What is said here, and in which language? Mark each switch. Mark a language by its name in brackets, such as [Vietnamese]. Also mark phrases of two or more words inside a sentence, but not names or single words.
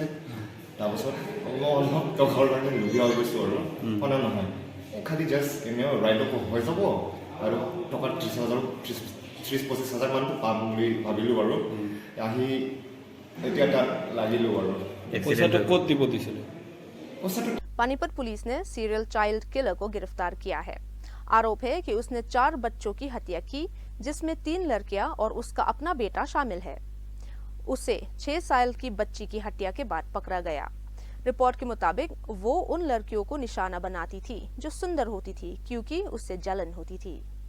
[Assamese] তাৰপিছত মই ঘৰ কাৰণে লুবিয়া হৈ গৈছোঁ আৰু মানে নহয় খালি জাষ্ট এনেও [English] ride up [Assamese] হৈ যাব আৰু টকা 30,000-25,000 মানটো পাম বুলি ভাবিলোঁ আৰু আহি এতিয়া তাত লাগিলোঁ আৰু পইচাটো ক'ত দিব দিছিলে? [Hindi] पानीपत पुलिस ने सीरियल चाइल्ड किलर को गिरफ्तार किया है। आरोप है कि उसने 4 बच्चों की हत्या की, जिसमें 3 लड़कियां और उसका अपना बेटा शामिल है। उसे 6 साल की बच्ची की हत्या के बाद पकड़ा गया। रिपोर्ट के मुताबिक वो उन लड़कियों को निशाना बनाती थी जो सुंदर होती थी, क्योंकि उससे जलन होती थी।